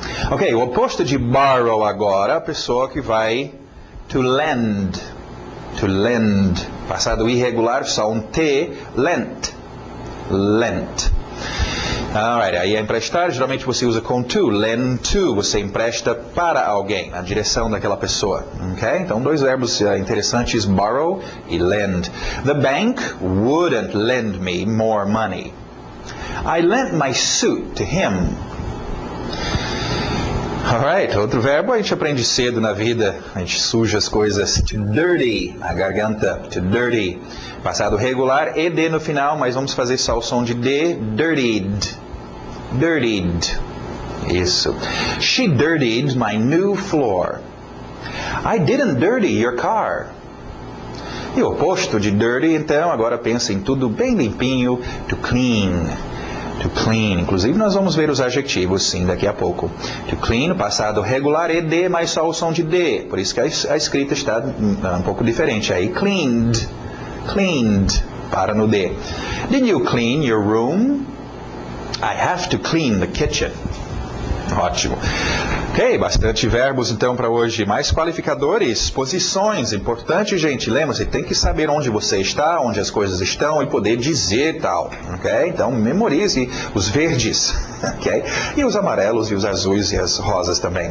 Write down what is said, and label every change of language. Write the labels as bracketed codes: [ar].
[pt] Ok, o oposto de borrow agora, a pessoa que vai to lend. To lend. Passado irregular, só um T, lent. Lent. Alright, aí é emprestar, geralmente você usa com to, lend to, você empresta para alguém, na direção daquela pessoa. Ok? Então, dois verbos interessantes, borrow e lend. [en] The bank wouldn't lend me more money. I lent my suit to him. [pt] Alright, outro verbo a gente aprende cedo na vida, a gente suja as coisas, to dirty, na garganta, to dirty. Passado regular, ED no final, mas vamos fazer só o som de D, dirtied, dirtied. Isso. [en] She dirtied my new floor. I didn't dirty your car. [pt] E o oposto de dirty, então, agora pensa em tudo bem limpinho, to clean. To clean. Inclusive, nós vamos ver os adjetivos, sim, daqui a pouco. To clean, passado regular, ED, mas só o som de D. Por isso que a escrita está um pouco diferente. Aí, cleaned. Cleaned. Para no D. [en] Did you clean your room? I have to clean the kitchen. [pt] Ótimo. Ok, bastante verbos então para hoje. Mais qualificadores, posições. Importante, gente. Lembra-se, tem que saber onde você está, onde as coisas estão e poder dizer tal. Ok? Então, memorize os verdes. Ok? E os amarelos e os azuis e as rosas também.